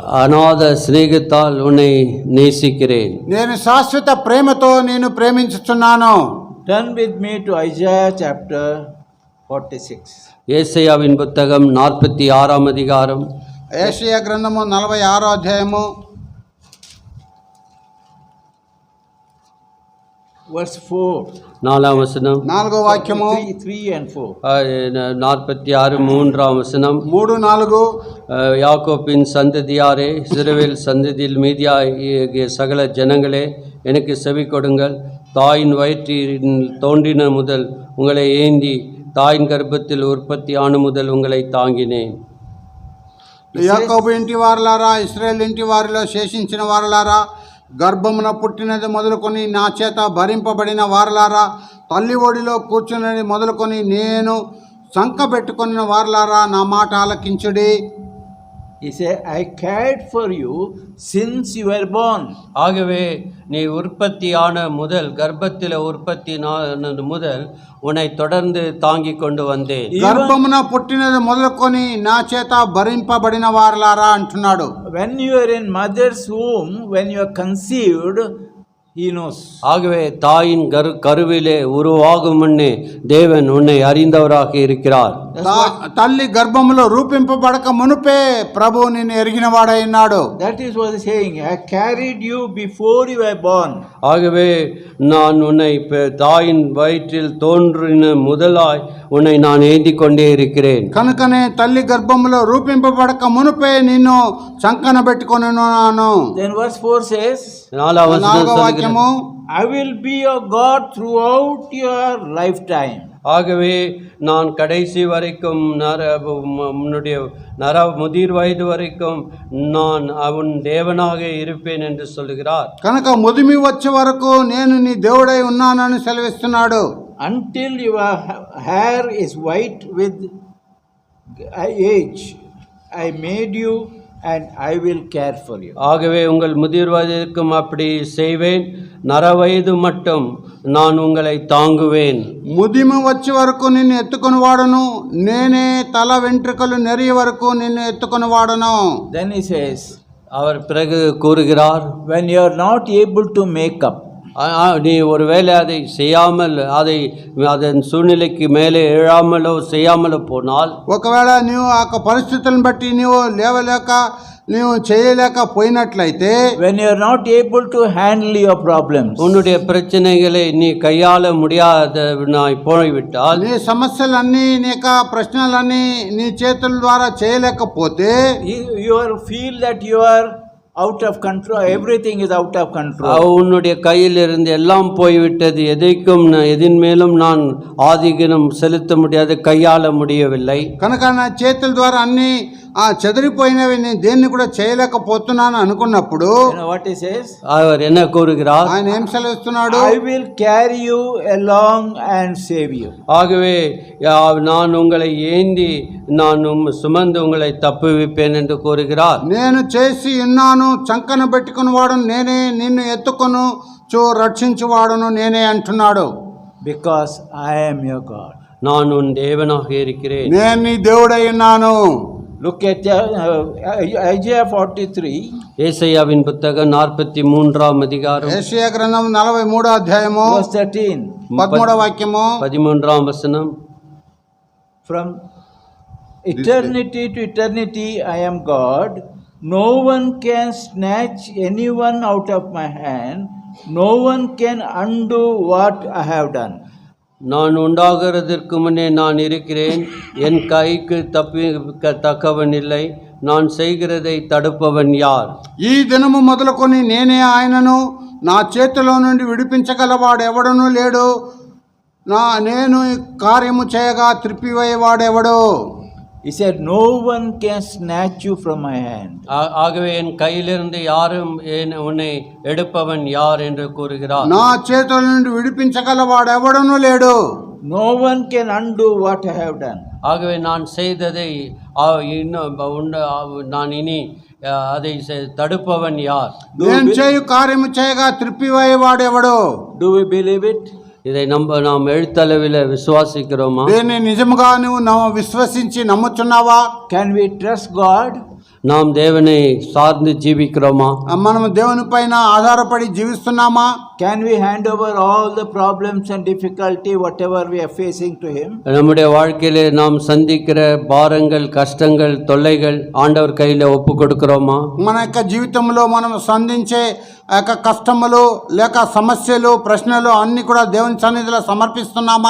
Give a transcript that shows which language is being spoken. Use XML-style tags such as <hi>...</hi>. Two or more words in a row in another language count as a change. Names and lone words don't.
<ta>அநாத சிநேகத்தால் உன்னை நேசிக்கிறேன்.</ta> <te>నేను శాశ్వత ప్రేమతో నేను ప్రేమించుచున్నాను.</te> <en>Turn with me to Isaiah chapter 46.</en> <ta>ஏசாயாவின் புத்தகம் 46ஆம் அதிகாரம்.</ta> <te>యెషయా గ్రంథము 46వ అధ్యాయము</te> <en>Verse 4.</en> <ta>4ஆம் வசனம்.</ta> <te>4వ వాక్యము</te> <en>3 and 4.</en> <ta>46 3ஆம் வசனம். 3-4 யாக்கோப்பின் சந்ததியாரே, இஸ்ரவேல் சந்ததியில் மீதியாகிய சகல ஜனங்களே, எனக்கு செவி கொடுங்கள். தாயின் வயிற்றில் தோன்றின முதல் உங்களை ஏந்தி தாயின் கர்ப்பத்தில் உற்பத்தி ஆன முதல் உங்களை தாங்கினேன்.</ta> <te>యాకోబు ఇంటి వారలారా, ఇశ్రాయేలు ఇంటి వారిలో శేషించిన వారలారా, గర్భమున పుట్టినది మొదలుకొని నా చేత భరింపబడిన వారలారా, తల్లి ఒడిలో కూర్చున్నది మొదలుకొని నేను సంక పెట్టుకున్న వారలారా, నా మాట ఆలకించుడి.</te> <en>He said, I cared for you since you were born.</en> <ta>ஆகவே நீ உற்பத்தியான முதல், கர்ப்பத்தில் உற்பத்தி முதல் உன்னை தொடர்ந்து தாங்கி கொண்டு வந்தேன்.</ta> <te>గర్భమున పుట్టినది మొదలుకొని నా చేత భరింపబడిన వారలారా అంటున్నాడు.</te> <en>When you are in mother's womb, when you are conceived, He knows.</en> <ta>ஆகவே தாயின் கருவிலே உருவாகும் முன்னே தேவன் உன்னை அறிந்தவராக இருக்கிறார்.</ta> <te>తల్లి గర్భములో రూపింపబడక మునుపే ప్రభు నిన్ను ఎరిగిన వాడై ఉన్నాడు.</te> <en>That is what he is saying. I carried you before you were born.</en> <ta>ஆகவே நான் உன்னை தாயின் வயிற்றில் தோன்றின முதலாய் உன்னை நான் ஏந்தி கொண்டே இருக்கிறேன்.</ta> <te>కనుకనే తల్లి గర్భములో రూపింపబడక మునుపే నిన్ను చంకన పెట్టుకొని ఉన్నాను.</te> <en>Then verse 4 says,</en> <te>నాలుగో వాక్యము,</te> <en>I will be your God throughout your lifetime.</en> <ta>ஆகவே நான் கடைசி வரைக்கும் உன்னுடைய முதிர் வயது வரைக்கும் நான் அவன் தேவனாக இருப்பேன் என்று சொல்கிறார்.</ta> <te>కనుక ముదిమి వచ్చే వరకు నేను నీ దేవుడై ఉన్నానని సెలవిస్తున్నాడు.</te> <en>Until your hair is white with age, I made you and I will care for you.</en> <ta>ஆகவே உங்கள் முதிர் வயதிற்கும் அப்படி செய்வேன், நரவயது மட்டும் நான் உங்களை தாங்குவேன்.</ta> <te>ముదిమి వచ్చే వరకు నిన్ను ఎత్తుకొని వాడను, నేనే తల వెంట్రుకలు నెరియ వరకు నిన్ను ఎత్తుకొని వాడను.</te> <en>Then he says,</en> <ta>அவர் பிறகு கூறுகிறார்,</ta> <en>when you are not able to make up,</en> <ta>நீ ஒருவேளை அதை செய்யாமல் அதன் சூழ்நிலைக்கு மேலே எழாமலோ செய்யாமலோ போனால்,</ta> <te>ఒకవేళ నీవు ఆ పరిస్థితులను బట్టి నీవు లేవలేక నీవు చేయలేకపోయినట్లయితే,</te> <en>when you are not able to handle your problems,</en> <ta>உன்னுடைய பிரச்சனைகளை நீ கையாள முடியாதவனாய் போய்விட்டால்,</ta> <te>నీ సమస్యలన్నీ నీ ప్రశ్నలన్నీ నీ చేతుల ద్వారా చేయలేకపోతే,</te> <en>you feel that you are out of control, everything is out of control.</en> <ta>உன்னுடைய கையில் இருந்து எல்லாம் போய்விட்டது, எதின் மேலும் நான் ஆதிக்கம் செலுத்த முடியாது, கையாள முடியவில்லை.</ta> <te>కనుక నా చేతుల ద్వారా అన్ని చెదిరిపోయినవి, నేను దేన్ని కూడా చేయలేకపోతున్నాను అనుకున్నప్పుడు,</te> <en>what he says,</en> <ta>அவர் என்ன கூறுகிறார்,</ta> <te>ఆయన ఏం సెలవిస్తున్నాడు,</te> <en>I will carry you along and save you.</en> <ta>ஆகவே நான் உங்களை ஏந்தி நான் சுமந்து உங்களை தப்புவிப்பேன் என்று கூறுகிறார்.</ta> <te>నేను చేసి ఉన్నాను, చంకన పెట్టుకుని వాడును నేనే, నిన్ను ఎత్తుకొను రక్షించువాడును నేనే అంటున్నాడు.</te> <en>Because I am your God.</en> <ta>நான் உன் தேவனாக இருக்கிறேன்,</ta> <te>నేను నీ దేవుడై ఉన్నాను.</te> <en>Look at Isaiah 43.</en> <ta>ஏசாயாவின் புத்தகம் 43ஆம் அதிகாரம்,</ta> <te>యెషయా గ్రంథం 43వ అధ్యాయము</te> <en>verse 13.</en> <te>13వ వాక్యము, 13ஆம் వచనం.</te> <en>From eternity to eternity I am God. No one can snatch anyone out of my hand. No one can undo what I have done.</en> <ta>நான் உண்டாகிறதற்கு முன்னே நான் இருக்கிறேன், என் கைக்கு தக்கவன் இல்லை, நான் செய்கிறதை தடுப்பவன் யார்?</ta> <te>ఈ దినము మొదలుకొని నేనే ఆయనను, నా చేతిలో నుండి విడిపించగలవాడు ఎవడనూ లేడు, నేను కార్యము చేయగా త్రిప్పివేయవాడెవడు.</te> <en>He said, no one can snatch you from my hand.</en> <ta>ஆகவே என் கையிலிருந்து யாரும் உன்னை எடுப்பவன் யார் என்று கூறுகிறார்.</ta> <te>నా చేతుల నుండి విడిపించగలవాడు ఎవడనూ లేడు.</te> <en>No one can undo what I have done.</en> <ta>ஆகவே நான் செய்ததை நான் இனி அதை தடுப்பவன் யார்?</ta> <te>నేను చేయు కార్యము చేయగా త్రిప్పివేయవాడెవడు.</te> <en>Do we believe it?</en> <ta>இதை நாம் எழுத்தளவில் விசுவாசிக்கிறோமா?</ta> <te>దీన్ని నిజముగా నువ్వు విశ్వసించి నమ్ముచున్నావా?</te> <en>Can we trust God?</en> <ta>நாம் தேவனை சார்ந்து ஜீவிக்கிறோமா?</ta> <te>మనం దేవుని పైన ఆధారపడి జీవిస్తున్నామా?</te> <en>Can we hand over all the problems and difficulty whatever we are facing to him?</en> <ta>நம்முடைய வாழ்க்கையிலே நாம் சந்திக்கிற பாரங்கள், கஷ்டங்கள், தொல்லைகள் ஆண்டவர் கையில் ஒப்பு கொடுக்கிறோமா?</ta> <te>మన యొక్క జీవితంలో మనం సంధించే కష్టములు లేక సమస్యలు, ప్రశ్నలు అన్ని కూడా దేవుని సన్నిధిలో సమర్పిస్తున్నామా?</te>